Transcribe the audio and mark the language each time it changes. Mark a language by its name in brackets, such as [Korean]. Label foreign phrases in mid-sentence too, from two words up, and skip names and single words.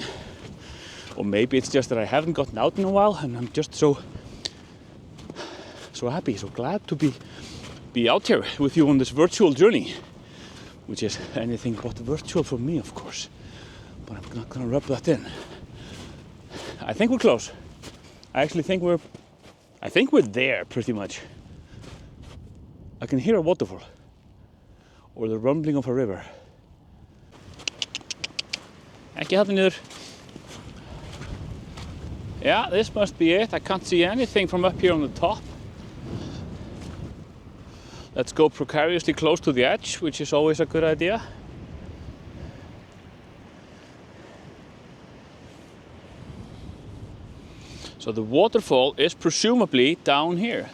[English] Or maybe it's just that I haven't gotten out in a while and I'm just so happy, so glad to be out here with you on this virtual journey, which is anything but virtual for me, of course. But I'm not gonna rub that in. I think we're close. I actually think we're there pretty much. I can hear a waterfall or the rumbling of a river. [Icelandic] Ekki þarna niður. [English] Yeah, this must be it. I can't see anything from up here on the top. Let's go precariously close to the edge, which is always a good idea. So the waterfall is presumably down here.